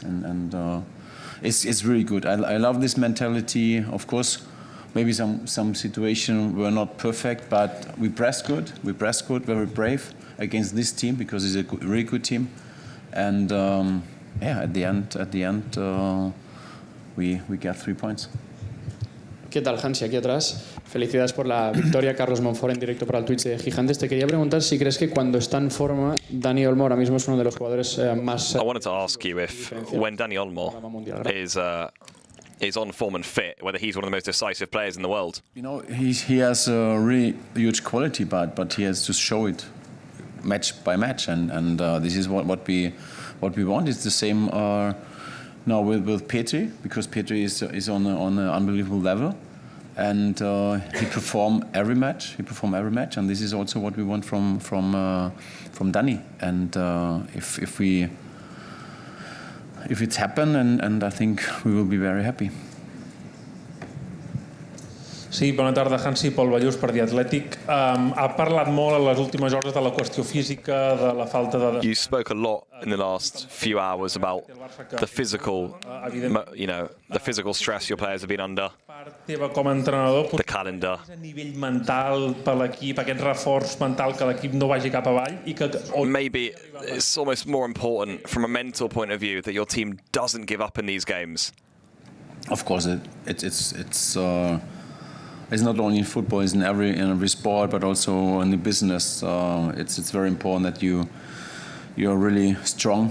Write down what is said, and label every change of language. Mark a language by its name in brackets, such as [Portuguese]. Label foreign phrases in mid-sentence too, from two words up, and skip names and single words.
[English] And it's really good. I love this mentality. Of course, maybe some situation were not perfect, but we pressed good. We pressed good, very brave against this team because it's a really good team. And at the end, we got 3 points. [Spanish] ¿Qué tal, Hansi? Aquí atrás. Felicidades por la victoria. Carlos Monfort en directo para el Twitch de Gigantes. Te quería preguntar si crees que cuando está en forma, Danny Olmo ahora mismo es uno de los jugadores más... [English] I wanted to ask you if when Danny Olmo is on form and fit, whether he's one of the most decisive players in the world. You know, he has a really huge quality, but he has to show it match by match, and this is what we want. It's the same now with Petri, because Petri is on an unbelievable level, and he perform every match. And this is also what we want from Danny. And if it's happened, and I think we will be very happy. [Catalan] Sí, bona tarda, Hansi. Pol Ballús, per The Athletic. Ha parlat molt en les últimes hores de la qüestió física, de la falta de... [English] You spoke a lot in the last few hours about the physical, the physical stress your players have been under. [Catalan] Teva com a entrenador, [English] the calendar. [Catalan] A nivell mental per l'equip, aquest reforç mental que l'equip no vagi cap avall i que... [English] Maybe it's almost more important from a mental point of view that your team doesn't give up in these games. Of course, it's not only in football; it's in every sport, but also in the business. It's very important that you're really strong.